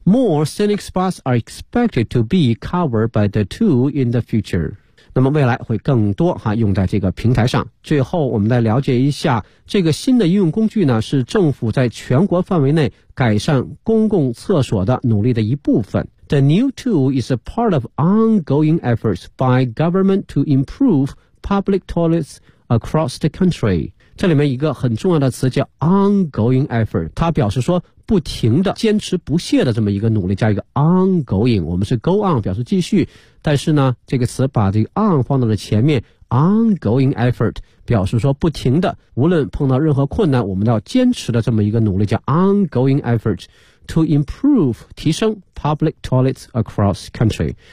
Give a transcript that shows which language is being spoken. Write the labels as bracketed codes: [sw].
[en] More scenic spots are expected to be covered by the two in the future. [zh] 那么未来会更多哈用在这个平台上。最后我们来了解一下这个新的应用工具呢，是政府在全国范围内改善公共厕所的努力的一部分。 [en] The new tool is a part of ongoing efforts by government to improve public toilets across the country. [zh] 这里面一个很重要的词叫 ongoing effort， 它表示说不停的坚持不懈的这么一个努力，加一个 ongoing， 我们是 go on 表示继续，但是呢这个词把这个 on 放到了前面， ongoing effort 表示说不停的，无论碰到任何困难我们都要坚持的这么一个努力，叫 [en] ongoing effort to improve [zh] 提升 [en] public toilets across country。